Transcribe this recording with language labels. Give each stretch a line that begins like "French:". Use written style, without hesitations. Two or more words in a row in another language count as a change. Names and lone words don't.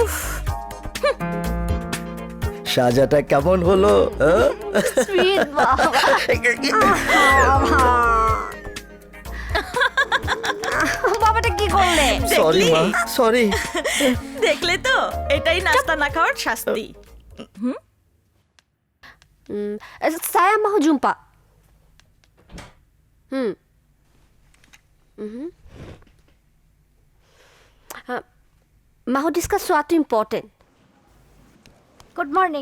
Bangla: সাজাটা কেমন হলো? সুইট বাবা। বাবাটা কি করলে? সরি মা, সরি। দেখলে তো, এটাই নাস্তা না খাওয়ার শাস্তি।
Malay: Saya mau jumpa. Mau discuss sesuatu important.
English: Good morning.